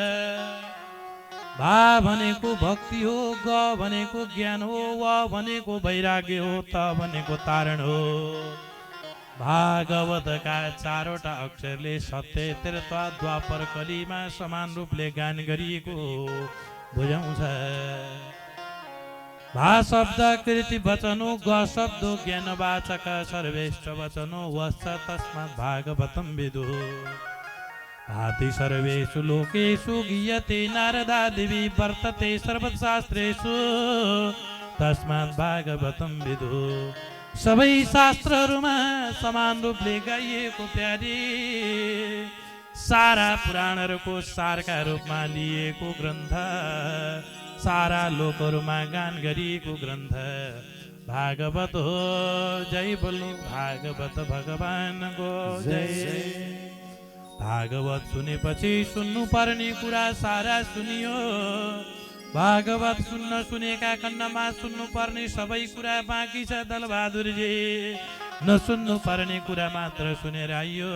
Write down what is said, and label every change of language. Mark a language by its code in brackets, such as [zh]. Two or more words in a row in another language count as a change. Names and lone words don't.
[ne] भा भनेको भक्ति हो, ग भनेको ज्ञान हो, व भनेको वैराग्य हो, त भनेको तारण हो। भागवतका चारवटा अक्षरले सत्य त्रेता द्वापर कलीमा समान रूपले गान गरिएको बुझाउँछ। [sa] भा शब्द कृति वचनो, ग शब्द ज्ञानवाचक, सर्वेष्ठ वचनो वश्च तस्मात् भागवतं विदुः। भाति सर्वेषु लोकेषु गीयते नारदादिभिः वर्तते सर्वशास्त्रेषु तस्मात् भागवतं विदुः। [ne] सबै शास्त्रहरूमा समान रूपले गाइएको प्यारे सारा पुराणहरूको सारका रूपमा लिएको ग्रन्थ, सारा लोकहरूमा गान गरिएको ग्रन्थ भागवत हो। जय बोलो भागवत भगवानको जय। भागवत सुनेपछि सुन्नु पर्ने कुरा सारा सुनियो। भागवत सुनेका खण्डमा सुन्नु पर्ने सबै कुरा बाँकी छ दलबहादुरजी। नसुन्नु पर्ने कुरा मात्र सुनेर आइयो।